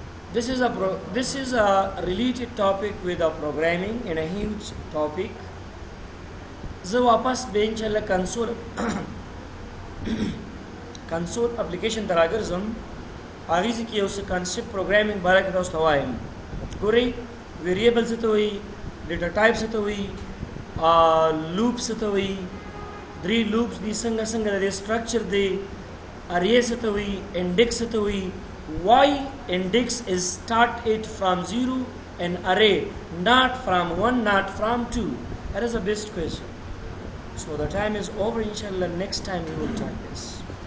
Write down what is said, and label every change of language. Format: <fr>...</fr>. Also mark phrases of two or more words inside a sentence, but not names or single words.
<en>This is a related topic with a programming and a huge topic.</en> <ps>زه واپس به</ps> <ar>ان شاء الله</ar> <en>console application</en> <ps>ته راګرځم. هغې ځای کې یو څه</ps> <en>concept programming</en> <ps>باره کې تاسو ته وایم. ګورئ ویریبل څه ته وایي،</ps> <en>data type</en> <ps>څه ته وایي، لوپ څه ته وایي، 3 لوپس دي څنګه څنګه د دې سټرکچر دی، ارې څه ته وایي، انډیکس څه ته وایي.</ps> <en>Why index is started from 0 and array not from 1, not from 2? That is the best question. So the time is over, inshallah. Next time we will try this.</en>